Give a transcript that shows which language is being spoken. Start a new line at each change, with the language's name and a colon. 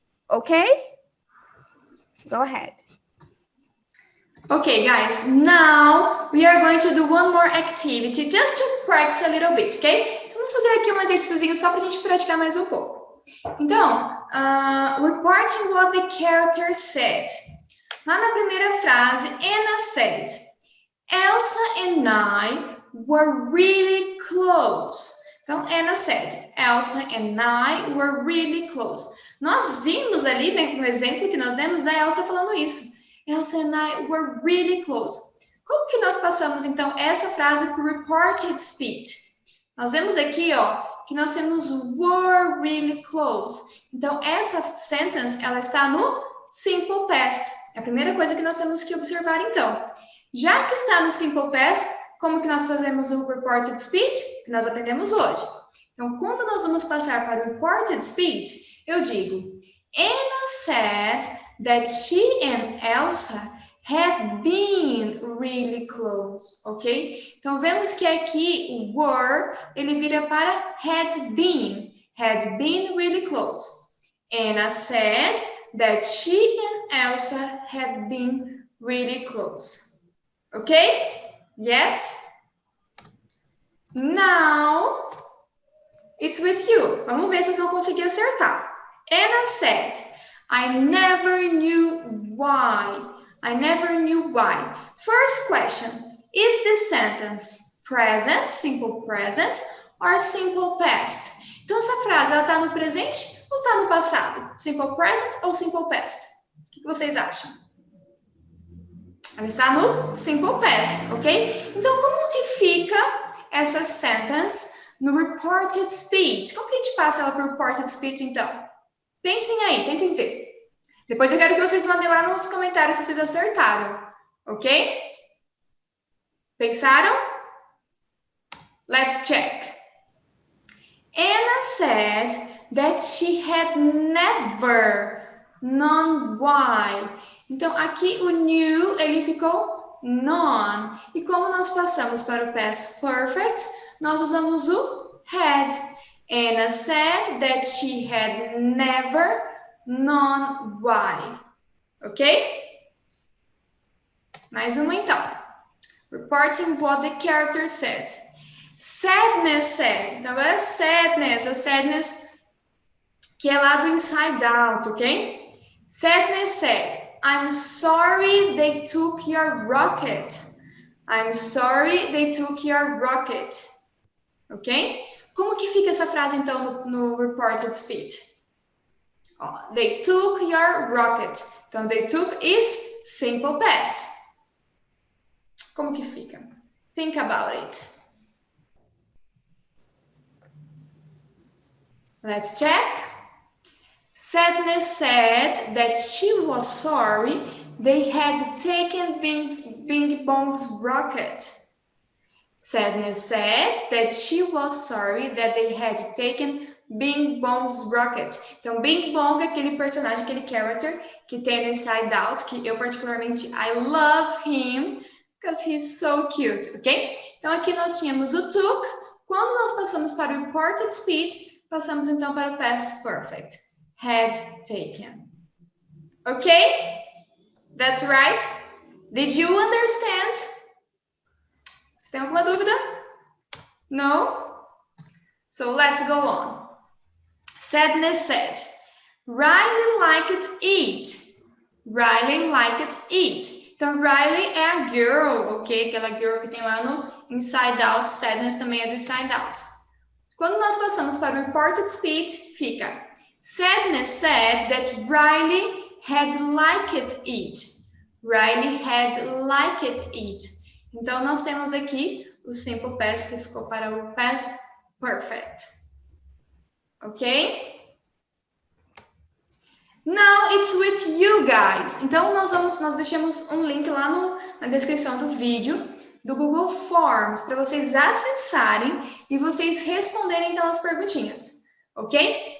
English: Ok? Go ahead. Okay, guys, now we are going to do one more activity just to practice a little bit, ok?
Portuguese: Então, vamos fazer aqui um exercíciozinho só para a gente praticar mais um pouco.
English: Então, reporting what the character said.
Portuguese: Lá na primeira frase,
English: Anna said, Elsa and I were really close. Então, Anna said, Elsa and I were really close.
Portuguese: Nós vimos ali, no exemplo que nós demos, da Elsa falando isso.
English: Elsa and I were really close.
Portuguese: Como que nós passamos, então, essa frase para o reported speech? Nós vemos aqui, ó, que nós temos were really close. Então, essa sentence, ela está no simple past. É a primeira coisa que nós temos que observar, então. Já que está no simple past, como que nós fazemos o reported speech? Que nós aprendemos hoje. Então, quando nós vamos passar para o reported speech, eu digo,
English: Anna said that she and Elsa had been really close, ok?
Portuguese: Então, vemos que aqui o were, ele vira para had been really close.
English: Anna said that she and Elsa had been really close. Okay? Yes? Now, it's with you.
Portuguese: Vamos ver se vocês vão conseguir acertar.
English: Anna said, I never knew why. I never knew why. First question, is this sentence present, simple present, or simple past?
Portuguese: Então, essa frase, ela está no presente ou está no passado? Simple present ou simple past? O que vocês acham? Ela está no simple past, ok? Então, como que fica essa sentence no reported speech? Como que a gente passa ela para o reported speech, então? Pensem aí, tentem ver. Depois eu quero que vocês mandem lá nos comentários se vocês acertaram, ok? Pensaram?
English: Let's check. Anna said that she had never known why.
Portuguese: Então, aqui o knew, ele ficou known. E como nós passamos para o past perfect, nós usamos o had.
English: Anna said that she had never known why. Ok?
Portuguese: Mais uma então.
English: Reporting what the character said. Sadness said.
Portuguese: Então agora sadness, a sadness que é lá do inside out, ok?
English: Sadness said, I'm sorry they took your rocket. I'm sorry they took your rocket. Ok?
Portuguese: Como que fica essa frase então no reported speech?
English: Oh, they took your rocket. Então, they took is simple past.
Portuguese: Como que fica?
English: Think about it. Let's check. Sadness said that she was sorry they had taken Bing Bong's rocket. Sadness said that she was sorry that they had taken Bing Bong's rocket.
Portuguese: Então, Bing Bong é aquele personagem, aquele character que tem no Inside Out, que eu particularmente,
English: I love him, because he's so cute, ok?
Portuguese: Então, aqui nós tínhamos o took. Quando nós passamos para o reported speech, passamos então para o past perfect.
English: Had taken. Ok? That's right. Did you understand?
Portuguese: Você tem alguma dúvida?
English: No? So let's go on. Sadness said, Riley liked it. Riley liked it.
Portuguese: Então, Riley é a girl, ok? Aquela girl que tem lá no Inside Out. Sadness também é do Inside Out. Quando nós passamos para o reported speech, fica
English: Sadness said that Riley had liked it. Riley had liked it.
Portuguese: Então, nós temos aqui o simple past que ficou para o past perfect. Ok?
English: Now it's with you guys.
Portuguese: Então, nós deixamos um link lá na descrição do vídeo do Google Forms para vocês acessarem e vocês responderem então as perguntinhas. Ok?